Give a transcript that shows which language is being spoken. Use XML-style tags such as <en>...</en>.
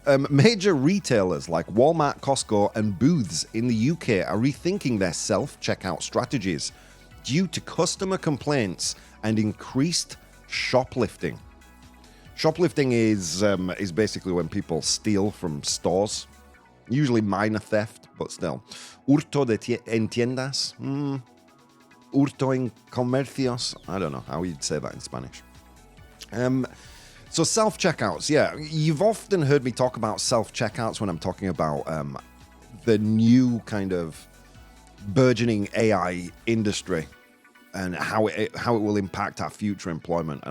<en>Major retailers like Walmart, Costco, and Booths in the UK are rethinking their self-checkout strategies due to customer complaints and increased shoplifting. Shoplifting is basically when people steal from stores, usually minor theft, but still.</en> <es>Hurto en tiendas, hurto en comercios.</es> <en>I don't know how you'd say that in Spanish. So self-checkouts, yeah. You've often heard me talk about self-checkouts when I'm talking about the new kind of burgeoning AI industry and how it will impact our future employment.</en>